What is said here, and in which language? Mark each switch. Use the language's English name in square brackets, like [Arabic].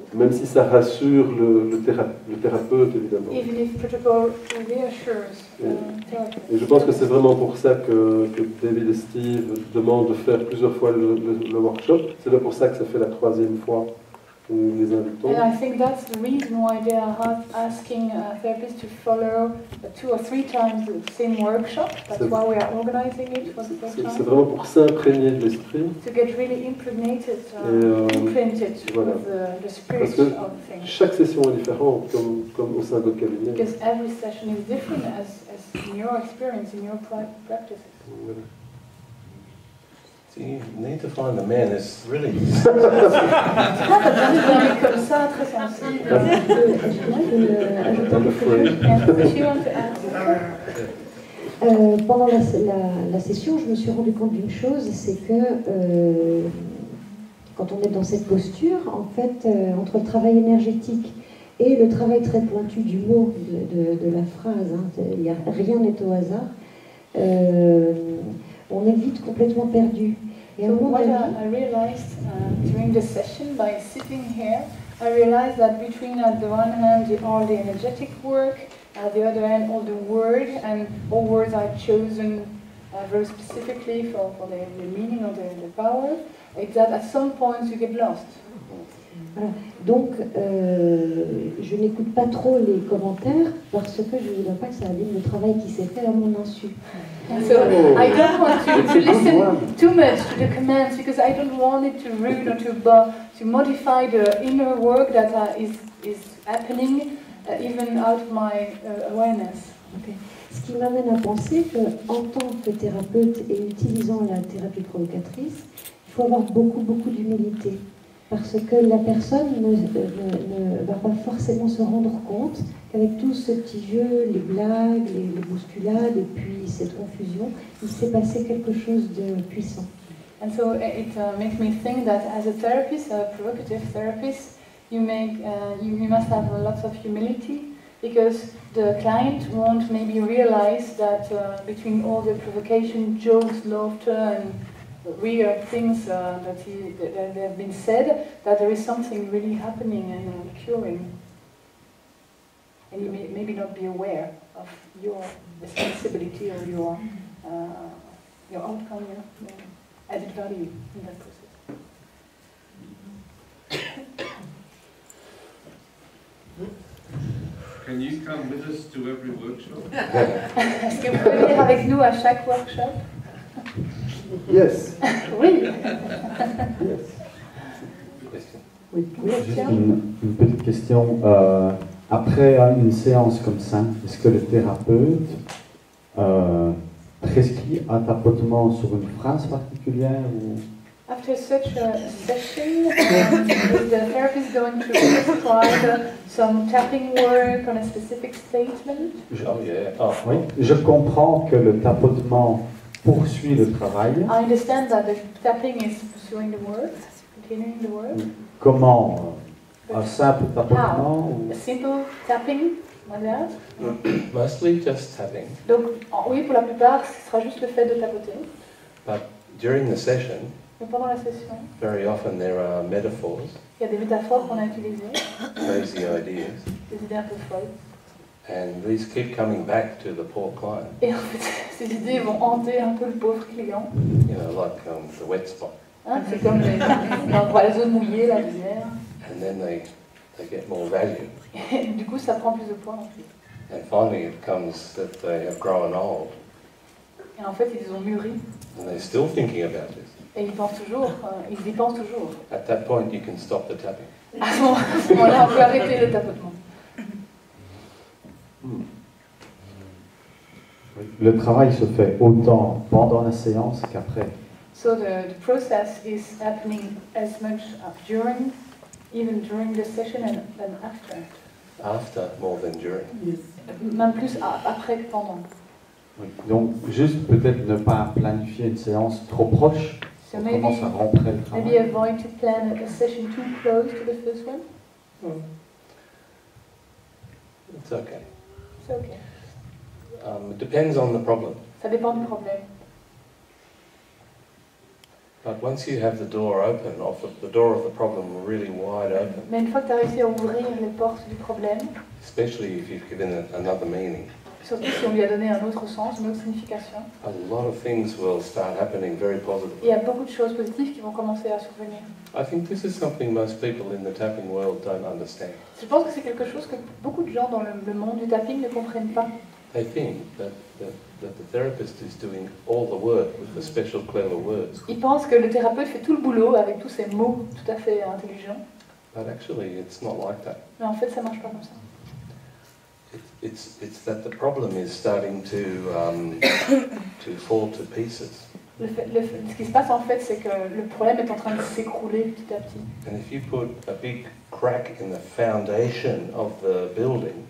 [French] Même si ça rassure le thérapeute, évidemment. [English] Even if protocol reassures the therapist. [French] Et je pense que c'est vraiment pour ça que David et Steve demandent de faire plusieurs fois le workshop. C'est là pour ça que ça fait la 3e fois que nous les invitons. [English] And I think that's the reason why they are asking therapists to follow 2 or 3 times the same workshop. That's why we are organizing it for the first [French] C'est [English] time. [French] vraiment pour s'imprégner de l'esprit. [English] To get really imprinted, imprinted [French] voilà. [English] with the spirit [French] Parce que [English] of things. [French] chaque session est différente, comme au sein de votre cabinet. [English] Because every session is different as in your experience, in your practices. [French] Voilà. [English] So you need to find a man who's really... [French] Ah, t'as besoin d'un mec comme ça, très sensible. Est-ce que je peux ajouter [English] I'm [French] quelque chose? [English] afraid. And she wants to add. [French] Pendant la session, je me suis rendu compte d'une chose, c'est que quand on est dans cette posture, en fait, entre le travail énergétique et le travail très pointu du mot, de la phrase, hein, rien n'est au hasard, on est vite complètement perdu. Et à un [English] So [French] moment [English] what [French] donné, [English] I realized during the session, by sitting here, I realized that between, at the one hand, all the energetic work, at the other hand, all the word, and all words I've chosen very specifically for the meaning or the power, it's that at some points you get lost. [French] voilà. Donc, je n'écoute pas trop les commentaires parce que je ne voudrais pas que ça abîme le travail qui s'est fait à mon insu. [English] And so I don't want to listen too much to the commands because I don't want it to ruin or to modify the inner work that is happening even out of my awareness. Okay. [French] Ce qui m'amène à penser qu'en tant que thérapeute et utilisant la thérapie provocatrice, il faut avoir beaucoup d'humilité. Parce que la personne ne va pas forcément se rendre compte qu'avec tout ce petit jeu, les blagues, les bousculades et puis cette confusion, il s'est passé quelque chose de puissant. [English] And so it makes me think that as a therapist, a provocative therapist, you must have lots of humility because the client won't maybe realize that between all the provocation, jokes, laughter, and weird things that have been said, that there is something really happening and curing. And you may maybe not be aware of your responsibility or your outcome, your added value in that process. Can you come with us to every workshop? [French] Est-ce que vous pouvez venir avec nous à chaque workshop? [English] Yes. [French] Oui. [English] Yes. Question. [French] Oui, Juste tiens. une petite question. Après une séance comme ça, est-ce que le thérapeute prescrit un tapotement sur une phrase particulière ou... After such a session, is the therapist going to prescribe some tapping work on a specific statement? [English] Oh, yeah. Oh, [French] Oui, je comprends que le tapotement poursuit le travail. [English] I understand that the tapping is pursuing the work, continuing the work. [French] Comment un simple tapotement ou... [English] A simple tapping, like that. mostly just tapping. [French] Donc, oui, pour la plupart, ce sera juste le fait de tapoter. [English] But during the session, [French] Mais pendant la session, [English] very often there are metaphors, [French] il y a des métaphores qu'on a utilisées, [English] crazy ideas, [French] des idées un peu folles. [English] and these keep coming back to the poor client. [French] Et en fait, ces idées vont hanter un peu le pauvre client. [English] You know, like the wet spot. [French] Hein, c'est comme dans la zone mouillée, la misère. [English] And then they get more value. [French] Et du coup, ça prend plus de poids en fait. [English] And finally it comes that they have grown old [French] Et en fait, ils ont mûri. [English] and they're still thinking about this. [French] Et ils pensent toujours, ils y pensent toujours. [English] At that point you can stop the tapping. [French] À ce moment-là, on peut arrêter le tapotement. Le travail se fait autant pendant la séance qu'après. [English] So the process is happening as much during, even during the session and after. After more than during. [French] Même plus après que pendant. Oui. Donc, juste peut-être ne pas planifier une séance trop proche. [English] So [French] On [English] maybe, [French] commence à rentrer le [English] maybe [French] travail. [English] avoid to plan a session too close to the first one. It's okay. It's okay. It depends on the problem. [French] Ça dépend du problème. [English] But once you have the door open, the door of the problem really wide open, [French] Mais une fois que tu as réussi à ouvrir les portes du problème, [English] especially if you've given it another meaning, [French] surtout si on lui a donné un autre sens, une autre signification, [English] a lot of things will start happening very positively. [French] il y a beaucoup de choses positives qui vont commencer à survenir. [English] I think this is something most people in the tapping world don't understand. [French] Je pense que c'est quelque chose que beaucoup de gens dans le monde du tapping ne comprennent pas. [English] They think that the therapist is doing all the work with the special clever words, [French] Ils pensent que le thérapeute fait tout le boulot avec tous ces mots tout à fait intelligents, [English] but actually it's not like that. [French] mais en fait ça marche pas comme ça. [English] It's that the problem is starting to fall to pieces. [French] Ce qui se passe en fait, c'est que le problème est en train de s'écrouler petit à petit. [English] And if you put a big crack in the foundation of the building,